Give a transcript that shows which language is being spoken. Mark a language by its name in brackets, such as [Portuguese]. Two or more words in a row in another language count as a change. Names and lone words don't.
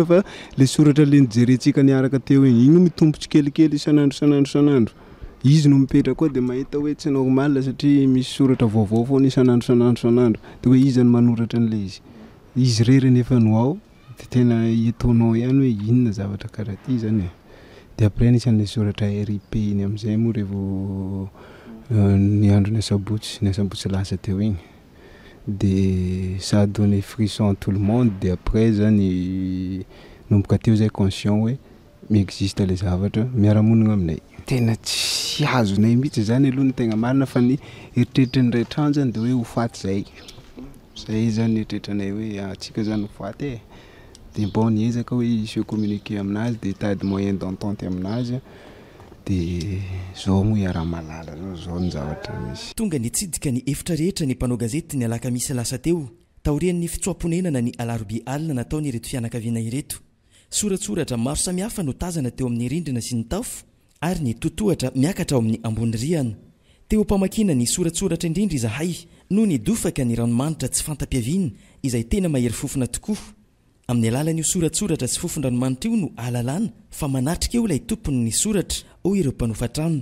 [Malagasy] fa le soratra le nijerentsika niaraka teo igny mitombotsy kelikely isanandro izy no mipetra koa dia mahita hoe tsy normal satria misy soratra vaovao foana isanandro dia hoe izy ny manoratra an'ilay izy reriny efa no ao dia tena etaonao ihany hoe inona zavatra karaha ty zany dia après nisan'ilay soratra RIP iny amin'izay moa revo ny andro ny asabotsy lasa teo igny dia [French] ça a donné frisson à tout le monde [Malagasy] dia après zany nomboka teo zay conscient hoe miexiste le zavatra miara-monina aminay tena tsy azonay mihitsy zany aloha ny tegna marina fa ny eritreritra ny ray trano zany dia hoe ho faty zay zany eritreritra hoe atsika zany ho faty dia bon niezaka hoe [French] se communiquer [Malagasy] aminazy dia tady [French] moyen d'entente [Malagasy] aminazy dia zao moa iara-malala zao ny zavatra misy tonga nitsidika ny efitra rehetra ny mpanao gazety ny alakamisy lasa teo taorian'ny fitsoam-ponenana ny alarobia alina nataony ireto fianakaviana ireto soratsoratra maro samihafa no tazana teo amin'ny rindrina sy ny tafo ary ny totohatra miakatra ao amin'ny ambony rihana teo mpamakina ny soratsoratra indrindra izahay no ny dofaka ny ranomanitra tsy fantapiaviana izay tena mahery fofona tokoa amin'ny alalan'io soratsoratra sy fofon-dranomanitra io no ahalalana fa manatrika eo ilay tompony ny soratra o ireo mpanofatrano